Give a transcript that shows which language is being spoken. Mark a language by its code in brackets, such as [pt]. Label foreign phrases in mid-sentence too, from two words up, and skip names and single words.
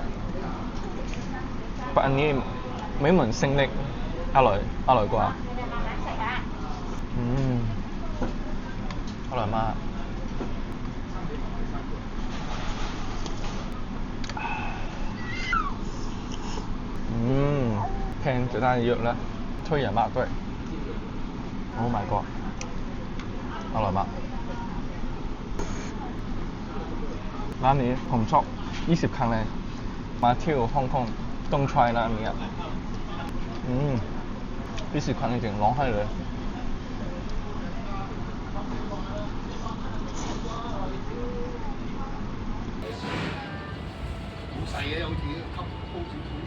[th] แต่อันนี้ไม่เหมือนเส้นเล็กอร่อยกว่าอร่อยมาก แพงจะได้เยอะแล้วถ้วยใหญ่มากด้วยโอ้ [en] my god [th] อร่อยมากร้านนี้ผมชอบ20 ครั้งเลยมาเที่ยวฮ่องกงต้อง try ร้านนี้20 ครั้งจริงๆร้องไห้เลย [yue] 好細嘅，有似吸高少少。